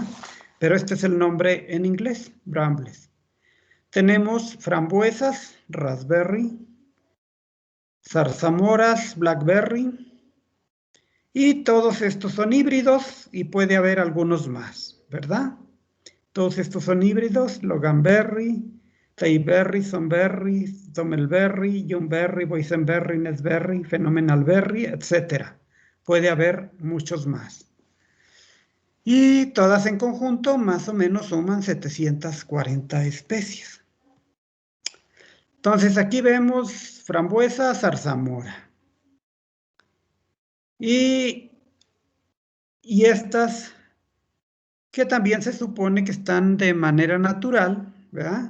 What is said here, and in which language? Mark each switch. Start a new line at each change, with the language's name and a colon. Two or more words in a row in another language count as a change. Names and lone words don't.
Spanish: Pero este es el nombre en inglés, brambles. Tenemos frambuesas, raspberry, zarzamoras, blackberry, y todos estos son híbridos y puede haber algunos más, ¿verdad? Todos estos son híbridos,
English: loganberry, tayberry, sonberry, somelberry, youngberry, boysenberry, nesberry, phenomenalberry,
Spanish: etc. Puede haber muchos más. Y todas en conjunto más o menos suman 740 especies. Entonces aquí vemos frambuesa, zarzamora. Y estas que también se supone que están de manera natural, ¿verdad?